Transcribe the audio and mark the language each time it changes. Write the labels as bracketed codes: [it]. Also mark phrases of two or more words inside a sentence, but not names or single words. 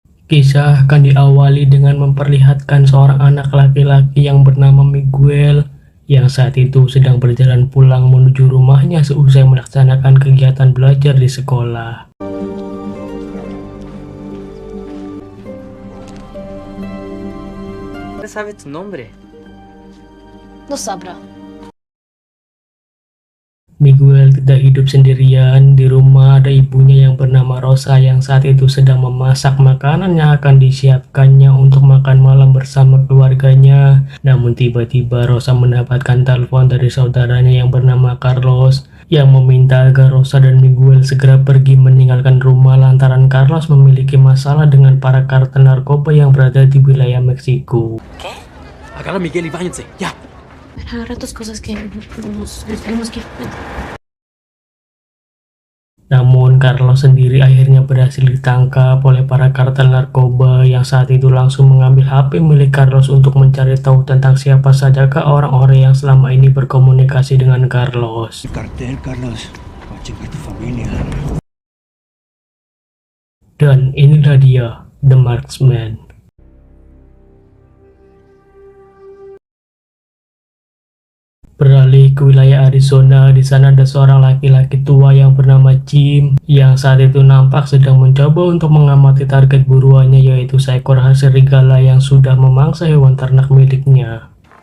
[id] Kisah akan diawali dengan memperlihatkan seorang anak laki-laki yang bernama Miguel yang saat itu sedang berjalan pulang menuju rumahnya seusai melaksanakan kegiatan belajar di sekolah. [es] ¿Sabe tu nombre? No sabrá. [id] Miguel tidak hidup sendirian. Di rumah ada ibunya yang bernama Rosa yang saat itu sedang memasak makanan yang akan disiapkannya untuk makan malam bersama keluarganya. Namun tiba-tiba Rosa mendapatkan telepon dari saudaranya yang bernama Carlos yang meminta agar Rosa dan Miguel segera pergi meninggalkan rumah lantaran Carlos memiliki masalah dengan para kartel narkoba yang berada di wilayah Meksiko. [es] Agarra a Miguel y váyanse, ya. Agarra tus cosas que nos tenemos que ir. [id] Namun Carlos sendiri akhirnya berhasil ditangkap oleh para kartel narkoba yang saat itu langsung mengambil HP milik Carlos untuk mencari tahu tentang siapa sajakah orang-orang yang selama ini berkomunikasi dengan Carlos. [es] Cartel, Carlos, va a chingar tu familia. [id] Dan inilah dia, The Marksman. Beralih ke wilayah Arizona, di sana ada seorang laki-laki tua yang bernama Jim yang saat itu nampak sedang mencoba untuk mengamati target buruannya, yaitu seekor serigala yang sudah memangsa hewan ternak miliknya.